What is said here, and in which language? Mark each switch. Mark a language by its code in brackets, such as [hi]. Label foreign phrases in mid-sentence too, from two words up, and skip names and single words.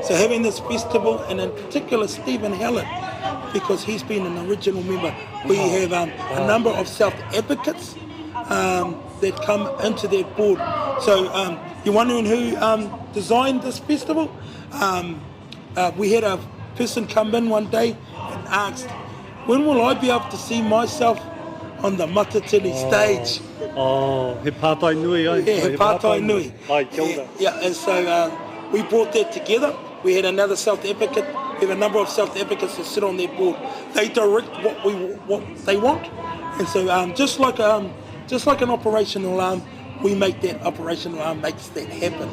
[en] So having this festival, and in particular Stephen Hallett, because he's been an original member, we have a number of self-advocates that come into that board. So you're wondering who designed this festival? We had a person come in one day and asked, when will I be able to see myself on the Matatini stage? [mi] He pātai nui ai. Yeah, he pātai nui. Ai, kia ora. [en] Yeah, and so we brought that together. We had another self-advocate. We have a number of self-advocates that sit on their board. They direct what they want, and so just like an operational arm, we make that operational arm makes that happen.